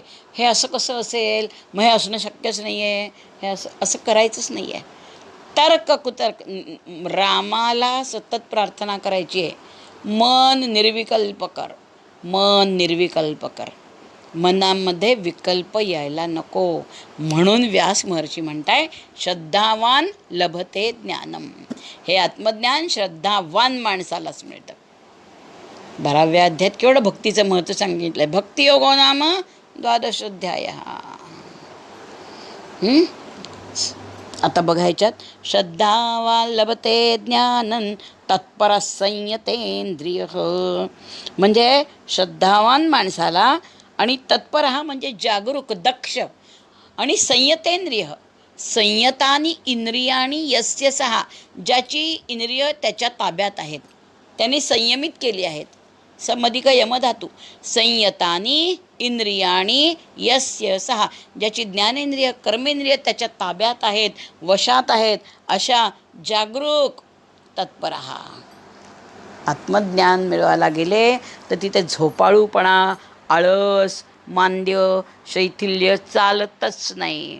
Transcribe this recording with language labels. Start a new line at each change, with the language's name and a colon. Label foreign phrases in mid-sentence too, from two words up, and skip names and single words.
Marathi: हे असं कसं असेल, मग हे असणं शक्यच नाही आहे, हे असं करायचंच नाही आहे. तर्क कुतर्क, रामाला सतत प्रार्थना करायची आहे, मन निर्विकल्प कर, मन निर्विकल्प कर, मनामध्ये विकल्प यायला नको. म्हणून व्यास महर्षी म्हणताय
Sanskrit: श्रद्धावान लभते ज्ञानम.
Marathi: हे आत्मज्ञान श्रद्धावान माणसालाच मिळतं. 12व्या अध्यायात केवढं भक्तीचं महत्त्व सांगितलं आहे.
Sanskrit: भक्तियोगो नाम
Marathi: 12 अध्याय. आता बघायच्यात.
Sanskrit: श्रद्धावान लभते ज्ञानं तत्पर संयतेंद्रिय.
Marathi: म्हणजे श्रद्धावान माणसाला आणि तत्पर हा म्हणजे जागरूक दक्ष आणि संयतेंद्रिय.
Sanskrit: संयतानी इंद्रियाणी यस्य सहा,
Marathi: ज्याची इंद्रिय त्याच्या ताब्यात आहेत, त्यांनी संयमित केली आहेत. समधिक यमधातू.
Sanskrit: संयतानी इंद्रियाणी यस्य सहा,
Marathi: ज्याची ज्ञानेंद्रिय कर्मेंद्रिय त्याच्या ताब्यात आहेत, वशात आहेत, अशा जागरूक तत्पर. आत्मज्ञान मिळवायला गेले तर तिथे झोपाळूपणा, आळस, मांद्य, शैथिल्य चालतच नाही.